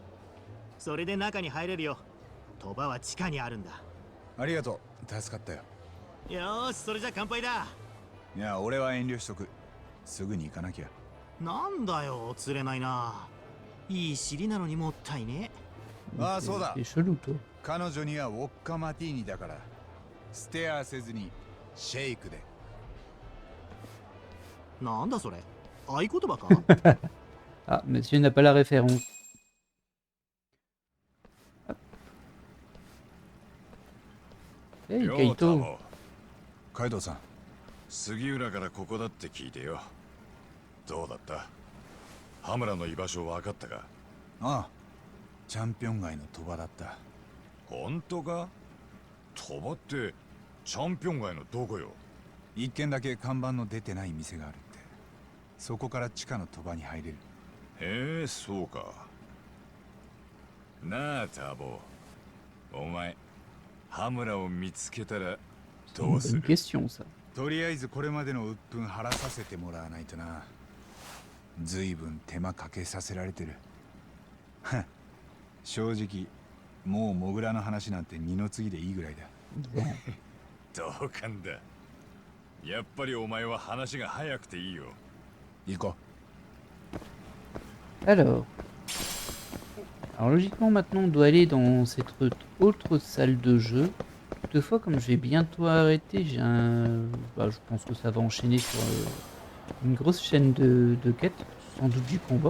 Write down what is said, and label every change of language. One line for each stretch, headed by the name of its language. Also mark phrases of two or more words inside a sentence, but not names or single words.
Japanese: それで中に入れるよ。鳥羽は地下にあるんだ。ありがとう、助かったよ。よーし、それじゃ乾杯だ。いや、俺は遠慮しとく。すぐに行かなきゃ。なんだよ、釣れないな。いい尻なのにもったいね。ああ、そうだ。
French: C'est chelou, toi.
Japanese: 彼女にはウォッカマティーニだから、ステアせずにシェイクで。なんだそれ、合言葉か？
French: Ah, monsieur n'a pas la référence. Hop. Hey,
Japanese: よう Kaito. タモ、カイドウさん、杉浦からここだって聞いてよ。どうだった？羽村の居場所分かったか？ああ、チャンピオン街の鳥羽だった。本当か？鳥羽ってチャンピオン街のどこよ？一軒だけ看板の出てない店があるって。そこから地下の鳥羽に入れる。へえ、そうか。なあタボ、お前羽村を見つけたらどうす
French: Bonne
Japanese: る？
French: question, ça.
Japanese: とりあえずこれまでの鬱憤晴らさせてもらわないとな。ずいぶん手間かけさせられてる。はっ、正直もうモグラの話なんて二の次でいいぐらいだ。同感だ。やっぱりお前は話が早くていいよ。行こ
French: Alors, logiquement maintenant on doit aller dans cette autre salle de jeu. Toutefois, comme je vais bientôt arrêter, j'ai un... Bah, je pense que ça va enchaîner sur une grosse chaîne de quêtes, sans doute du combat.